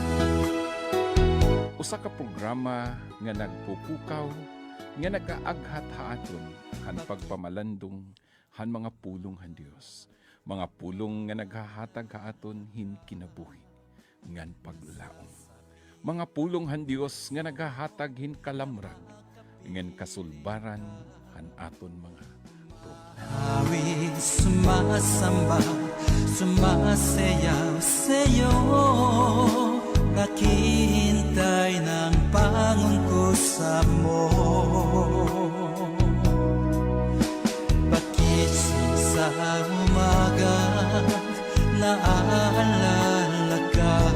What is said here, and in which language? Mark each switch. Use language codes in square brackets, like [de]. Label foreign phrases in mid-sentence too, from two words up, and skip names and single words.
[war] Usa ka programa nga nagpupukaw nga nagaaghat haaton han pagpamalandong han mga pulong han Dios. Mga pulong nga naghahatag haaton hin kinabuhi ngan paglaom. Mga pulong han Dios nga naghahatag hin kalamrag ngan kasulbaran han aton mga [tl] Awit sumasamba, sumasayaw sa'yo, naghihintay ng pangungkusa mo. Bakit sa umaga naaalala ka?